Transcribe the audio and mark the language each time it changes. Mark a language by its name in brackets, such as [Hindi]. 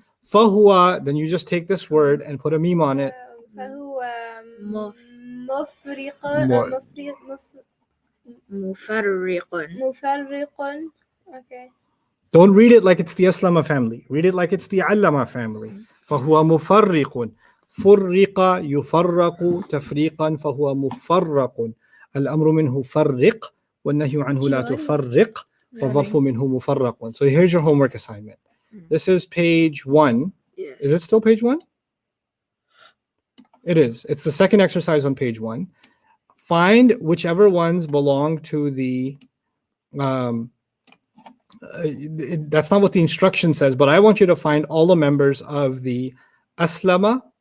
[English] Fahuwa, then you just take this word and put a meme on it. [Arabic] فهو مف- مفرق Mufarriqun. مفرق. Okay. [English] Don't read it like it's the Aslama family. Read it like it's the Allama family. [Arabic] فهو مفرق. فرق يفرق تفريقا فهو مفرق. الأمر منه فرق والنهي عنه لا تفرق والظرف منه مفرق. [English] So here's your homework assignment. This is page 1. Yes. Is it still page 1? It is. It's the second exercise on page 1. Find whichever ones belong to the that's not what the instruction says, but I want you to find all the members of the Aslama